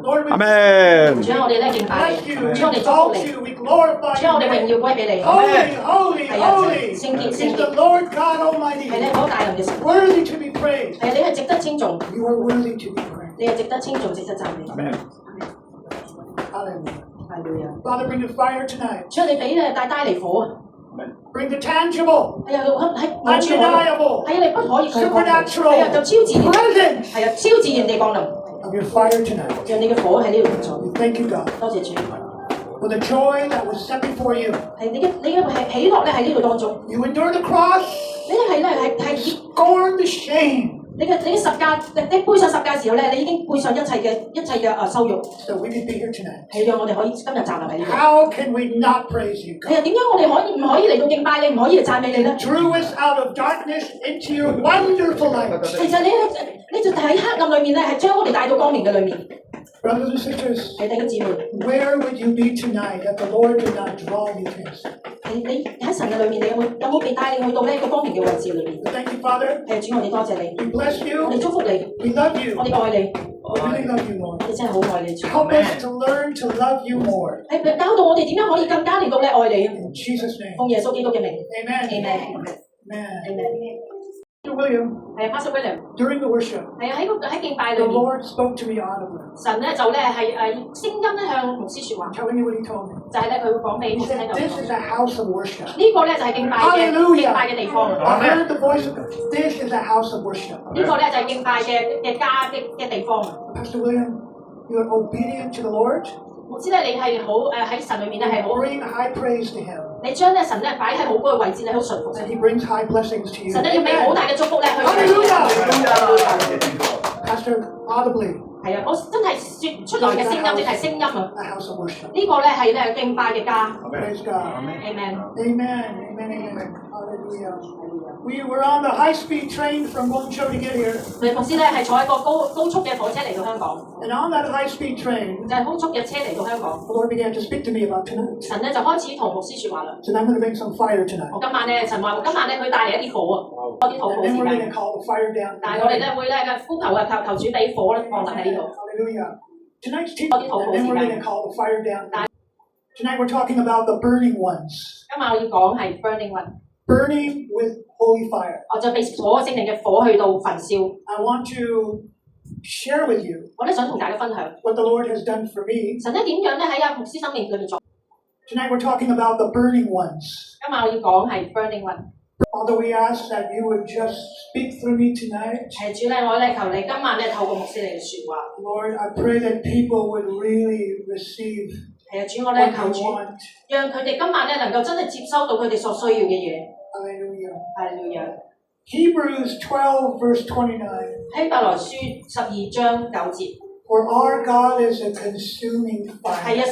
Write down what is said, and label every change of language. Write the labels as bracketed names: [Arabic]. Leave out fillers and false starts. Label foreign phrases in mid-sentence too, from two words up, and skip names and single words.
[Cantonese] 阿門。主啊，我哋咧敬拜你，主我哋祝福你，主啊，我哋榮耀歸俾你。係啊，聖潔聖潔，係咧嗰個大能嘅神，係啊，你係值得稱頌，你係值得稱頌，值得讚美。 [English] Father, bring the fire tonight. [Cantonese] 主啊，你俾咧帶嚟火。 [English] Bring the tangible, [Cantonese] 係啊，喺 [English] undeniable, [Cantonese] 係啊，你不可以拒絕。 [English] supernatural, [Cantonese] 係啊，就超自然， [English] presence [Cantonese] 係啊，超自然地降臨。 [English] of your fire tonight. [Cantonese] 讓你嘅火喺呢度做。 [English] Thank you, God. [Cantonese] 多謝主。 [English] For the joy that was set before you. [Cantonese] 係你嘅係喜樂咧喺呢度當中。 [English] You endured the cross. [Cantonese] 你係 [English] scorned the shame. [Cantonese] 你嘅十架，你背上十架嘅時候咧，你已經背上一切嘅羞辱。 [English] So we can be here tonight. [Cantonese] 係讓我哋可以今日站立喺呢度。 [English] How can we not praise you, [Cantonese] 係啊， [English] God? [Cantonese] 點解我哋唔可以嚟到敬拜你，唔可以嚟讚美你咧？ [English] Drew us out of darkness into your wonderful light. [Cantonese] 其實你就喺黑暗裏面咧，係將我哋帶到光明嘅裏面。 [English] Brothers and sisters, [Cantonese] 係弟兄姊妹， [English] where would you be tonight if the Lord did not draw you to His? [Cantonese] 你喺神嘅裏面，你有冇被帶領去到呢個光明嘅位置裏面？ [English] Thank you, Father. [Cantonese] 係主，我哋多謝你， [English] We bless [Cantonese] 我 [English] you. [Cantonese] 哋祝福你， [English] We love you. [Cantonese] 我哋愛你， [English] We really love you, Lord. [Cantonese] 我哋真係好愛你。 [English] Help us to learn to love you more. [Cantonese] 係教導我哋點樣可以更加嚟到咧愛你。 [English] In Jesus' name. [Cantonese] 奉耶穌基督嘅名 [English] Amen. ，Amen。 Amen. Mr. William, [Cantonese] 係 Pastor William， [English] during the worship, [Cantonese] 係喺敬拜 [English] the [Cantonese] 裏面， [English] Lord spoke to me audibly, [Cantonese] 神咧就咧係聲音咧向牧師説話， [English] telling me what He told me. [Cantonese] 就係咧佢會講俾 [English] He [Cantonese] 牧師聽 [English] said, "This is a house of worship." [Cantonese] 呢個咧就係敬拜嘅地方。 [English] I heard the voice of God. This is a house of worship. [Cantonese] 呢個咧就係敬拜嘅家嘅地方。 [English] Pastor William, you are obedient to the Lord. [Cantonese] 牧師咧，你係好喺神裏面咧係好， [English] Bring high praise to Him, [Cantonese] 你將咧神咧擺喺好高嘅位置，你好順服神。 [English] and He brings high blessings to you. [Cantonese] 神咧要俾好大嘅祝福咧去。 [English] Pastor, audibly, [Cantonese] 係啊，我真係説出來嘅聲音，即係聲音啊！ [English] a house of worship. [Cantonese] 呢個咧係咧敬拜嘅家。 [English] Praise God. Amen。 Amen. Amen. Amen. Hallelujah. We were on the high-speed train from Guangzhou to get here, [Cantonese] 佢牧師咧係坐喺個高速嘅火車嚟到香港， [English] and on that high-speed train, [Cantonese] 就係高速嘅車嚟到香港。 [English] the Lord began to speak to me about tonight. [Cantonese] 神咧就開始同牧師説話啦。 [English] Said, I'm going to bring some fire tonight. [Cantonese] 我今晚咧，神話今晚咧佢帶嚟一啲火啊，多啲禱告 [English] And then [Cantonese] 時 [English] we're going [Cantonese] 間。 [English] to call the fire down. [Cantonese] 但係我哋咧會咧嘅呼求啊，求主俾火咧降臨喺呢度。 [English] Hallelujah. Tonight's teaching, [Cantonese] 多啲禱告 [English] and then [Cantonese] 時 [English] we're going [Cantonese] 間。 [English] to call the fire down. Tonight we're talking about the burning ones. [Cantonese] 今晚我要講係 [English] burning one， Burning with holy fire. [Cantonese] 我就被火聖靈嘅火去到焚燒。 [English] I want to share with you [Cantonese] 我咧想同大家分享， [English] what the Lord has done for me. [Cantonese] 神咧點樣咧喺阿牧師生命裏面做。 [English] Tonight we're talking about the burning ones. [Cantonese] 今晚我要講係 [English] burning one。 Father, we ask that you would just speak through me tonight. [Cantonese] 主咧，我咧求你今晚咧透過牧師嚟嘅説話。 [English] Lord, I pray that people would really receive [Cantonese] 主我咧 [English] what [Cantonese] 求 [English] they [Cantonese] 主， [English] want. [Cantonese] 讓佢哋今晚咧能夠真係接收到佢哋所需要嘅嘢。 [English] Hallelujah. [Cantonese] 係了樣。 [English] Hebrews 12, verse 29. [Cantonese] 希伯來書12章9節。 [English] For our God is a consuming [Cantonese] 係 [English] fire.